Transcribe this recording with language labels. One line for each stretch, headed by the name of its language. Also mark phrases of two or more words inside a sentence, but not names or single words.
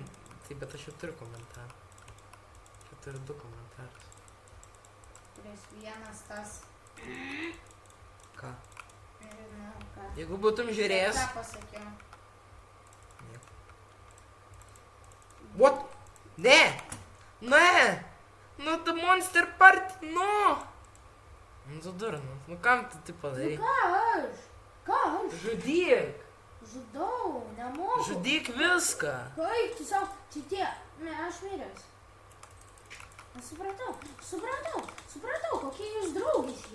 Lithuanian: Taip, bet aš jau turiu komentarą. Aš jau turiu 2 komentarus. Prieš vienas tas. Ką? Nežinau, ką. Jeigu būtum žiūrėjęs... Ką pasakiau? Nieko. What? Ne! Ne! Nu,
English: the monster party,
Lithuanian: nu! Nu, tu durnas. Nu, kam tu tai padarai? Nu ką aš? Ką aš? Žudyk! Žudau, nemoku. Žudyk viską! Kaip tu savo... Čia tie... Ne, aš miręs. Supratau, kokie jūs draugiški.